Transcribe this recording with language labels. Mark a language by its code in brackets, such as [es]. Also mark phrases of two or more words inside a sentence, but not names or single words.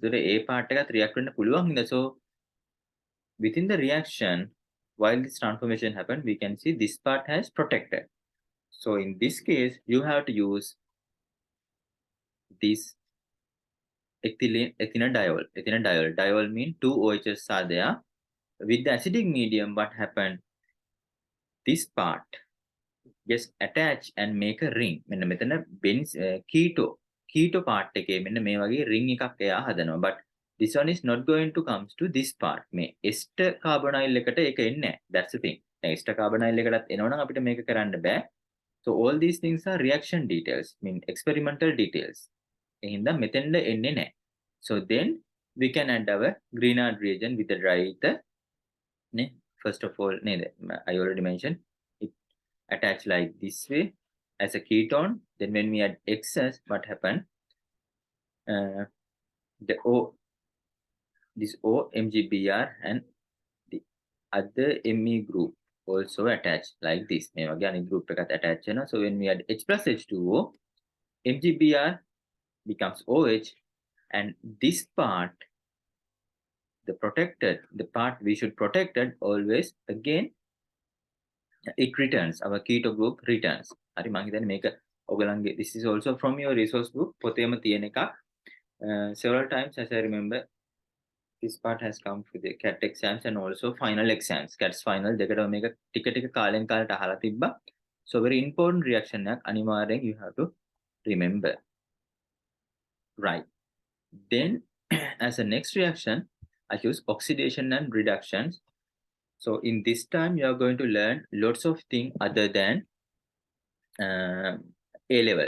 [en] So the A part [si] එකත් react වෙන්න පුළුවන් හින්දා [en] so within the reaction while this transformation happened we can see this part has protected. So in this case you have to use this ethanediol. Diol mean two OHs are there. With the acidic medium what happened? This part just attach and make a ring. [si] මෙන්න මෙතන [en] keto part [si] එකේ මෙන්න මේ වගේ ring එකක් එයා හදනවා. [en] But this one is not going to comes to this part. [si] මේ [en] ester carbonyl [si] එකට ඒක එන්නේ නැහැ. [en] That's the thing. [si] දැන් [en] ester carbonyl [si] එකටත් එනවනම් අපිට මේක කරන්න බෑ. [en] So all these things are reaction details, mean experimental details. [si] එහෙනම් මෙතෙන්ද එන්නේ නැහැ. [en] So then we can add our Grignard reagent with the dry ether. First of all, I already mentioned it attached like this way as a ketone. Then when we add excess, what happened? This O MgBr and the other Me group also attached like this. Again, group attached. So when we add H plus H2O, MgBr becomes OH, and this part, the part we should protect it always again. It returns, our keto group returns. [si] හරි මම හිතන්නේ මේක ඔයගලන්ගේ [en] this is also from your resource book [si] පොතේම තියෙන එකක්. [en] Several times as I remember this part has come for the CAT exams and also final exams. [si] CAT's final දෙකටම මේක ටික කාලෙන් කාලට අහලා තිබ්බා. [en] So very important reaction [si] එකක් අනිවාර්යෙන් [en] you have to remember. Right. Then as a next reaction I use oxidation and reductions. So in this time you are going to learn lots of things other than A levels.